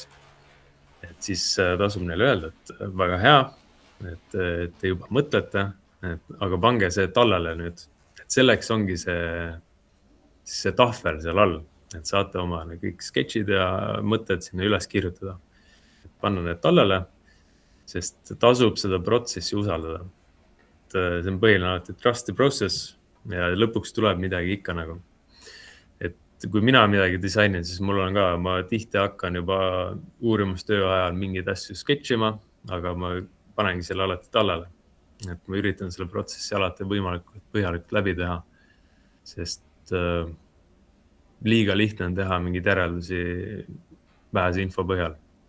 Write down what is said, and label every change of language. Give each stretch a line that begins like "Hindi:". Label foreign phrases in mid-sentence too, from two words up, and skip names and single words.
Estonian: Et siis tasub neile öelda, et väga hea, et te juba mõtlete, aga pange see tallele nüüd. Et selleks ongi see tahvel seal all, et saate oma kõik sketšid ja mõtted sinna üles kirjutada. Et panna need tallele, sest tasub seda protsessi usaldada. See on põhiline alati
English: trust the process
Estonian: ja lõpuks tuleb midagi ikka nagu. Et kui mina midagi disainin, siis mul on ka, ma tihti hakkan juba uurimustöö ajal mingeid asju sketšima, aga ma panengi selle alati tallele. Et ma üritan selle protsessi alati võimalikult põhjalikult läbi teha, sest liiga lihtne on teha mingeid järeldusi vähese info põhjal.